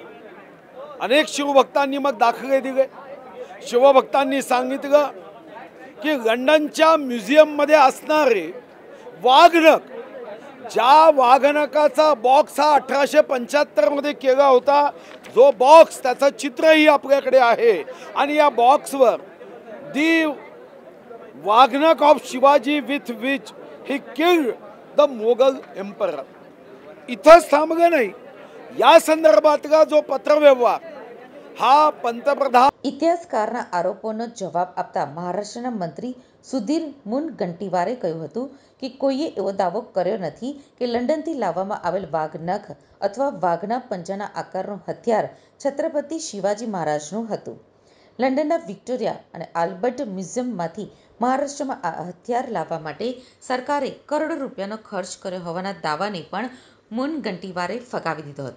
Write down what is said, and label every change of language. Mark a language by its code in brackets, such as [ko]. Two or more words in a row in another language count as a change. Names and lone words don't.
[mr] अनेक शिवभक्तांनी मग दाखले दिले। शिवभक्तांनी सांगितलं की लंडनच्या म्युझियम मध्ये असणारे वाघनख, ज्या वाघनखाचा बॉक्स हा 1875 मध्ये केला होता, जो बॉक्स त्याचं चित्रही आपल्याकडे आहे आणि या बॉक्सवर [en] the Waghnakh of Shivaji with which he killed the Mogul Emperor. [mr] इथंच थांबलं नाही, या संदर्भातला जो पत्रव्यवहार हा पंतप्रधान। [gu] ઇતિહાસકારના આરોપોનો જવાબ આપતા મહારાષ્ટ્રના મંત્રી સુધીર મુનગંટીવારે કહ્યું હતું કે કોઈએ એવો દાવો કર્યો નથી કે લંડનથી લાવવામાં આવેલ વાઘ નખ અથવા વાઘના પંજાના આકારનું હથિયાર છત્રપતિ શિવાજી મહારાજનું હતું। લંડનના વિક્ટોરિયા અને આલ્બર્ટ મ્યુઝિયમમાંથી મહારાષ્ટ્રમાં આ હથિયાર લાવવા માટે સરકારે કરોડો રૂપિયાનો ખર્ચ કર્યો હોવાના દાવાને પણ મુનગંટીવારે ફગાવી દીધો હતો।